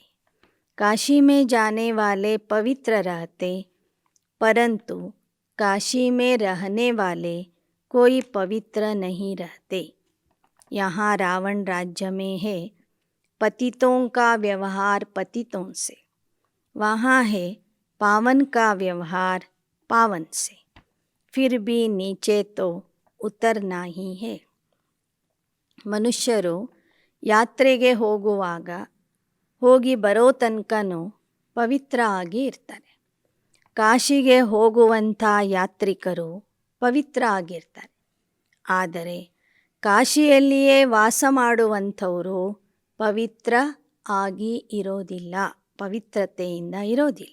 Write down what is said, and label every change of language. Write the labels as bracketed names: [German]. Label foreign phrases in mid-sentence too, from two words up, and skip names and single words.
[Hindi] काशी में जाने वाले पवित्र रहते, परंतु काशी में रहने वाले कोई पवित्र नहीं रहते। यहाँ रावण राज्य में है पतितों का व्यवहार पतितों से, वहाँ है पावन का व्यवहार पावन से। फिर भी नीचे तो उतरना ही है। [Kannada] ಮನುಷ್ಯರು ಯಾತ್ರೆಗೆ ಹೋಗುವಾಗ ಹೋಗಿ ಬರೋ ತನಕನೂ ಪವಿತ್ರ ಆಗಿ ಇರ್ತಾರೆ. ಕಾಶಿಗೆ ಹೋಗುವಂಥ ಯಾತ್ರಿಕರು ಪವಿತ್ರ ಆಗಿರ್ತಾರೆ. ಆದರೆ ಕಾಶಿಯಲ್ಲಿಯೇ ವಾಸ ಮಾಡುವಂಥವರು ಪವಿತ್ರ ಆಗಿ ಇರೋದಿಲ್ಲ, ಪವಿತ್ರತೆಯಿಂದ ಇರೋದಿಲ್ಲ.